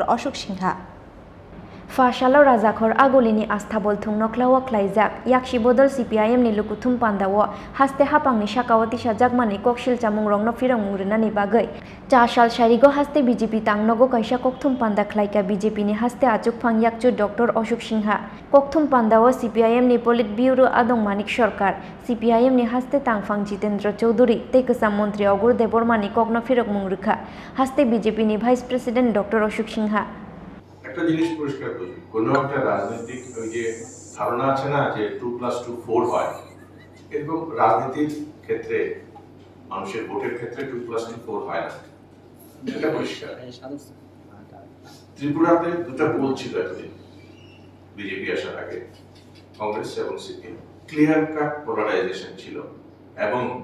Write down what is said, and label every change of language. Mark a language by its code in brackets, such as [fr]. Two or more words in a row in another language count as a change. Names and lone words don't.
[trp] Wansukmung Fashalo Rajakhor agolini asthabol thungno klawa khlaijak yakshi bodol CPIM ni lukuthum pandawo haste hapangni shakawati sajakmani kokshil chamung rongno firang murunani bagai chashal sharigo haste BJP tangnogo kaisa kokthum panda khlaika BJP ni haste achukphang yakchu Dr. Wansukmung kokthum pandawo CPIM ni Polit Bureau adong manik sarkar CPIM ni haste tangphang Jitendra Chaudhary tei kasam mantri Ogur Debormani kokno firang murukha haste BJP ni [en] Vice President [trp] Dr. Wansukmung [bn] একটা জিনিস পরিষ্কার করি কোনো একটা রাজনৈতিক ওই যে ধারণা আছে না যে 2+2 4 হয় এরকম রাজনীতির ক্ষেত্রে মানুষের ভোটের ক্ষেত্রে 2+2 4 হয় না এটা পরিষ্কার ত্রিপুরাতে দুটো পোল ছিল এতদিন বিজেপি আসার আগে কংগ্রেস এবং সিপিএম [en] clear cut polarization [bn] ছিল এবং